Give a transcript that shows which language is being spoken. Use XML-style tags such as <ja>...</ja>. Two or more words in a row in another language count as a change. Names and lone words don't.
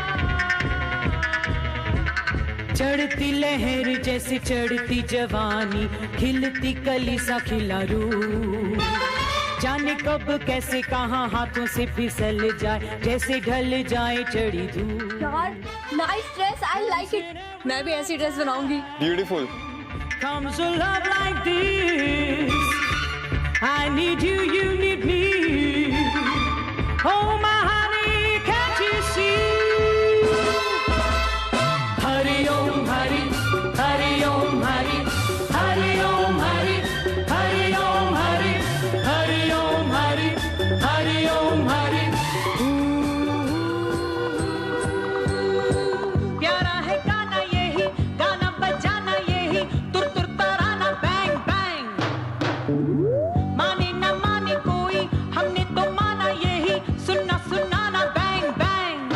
<hi>चढ़ती लहर जैसे चढ़ती जवानी, खिलती कली सा खिला रूह, जाने कब कैसे कहाँ हाथों से फिसल जाए, जैसे ढल जाए चढ़ी धूप। यार</hi> <en>nice dress, I like it.</en> <hi>मैं भी ऐसी ड्रेस बनाऊंगी।</hi> <en>ब्यूटीफुल। Comes a love like this, I need you, you need me. Oh my honey, can't you see?</en> <hi>Hari Om Hari, Hari Om Hari, Hari Om Hari, Hari Om Hari, Hari Om Hari, Hari Om Hari. प्यारा है गाना यही, गाना बजाना यही, तुर तुर तराना</hi> <en>bang bang.</en> <hi>माने न माने कोई, हमने तो माना यही, सुनना सुनाना</hi> <en>bang bang.</en>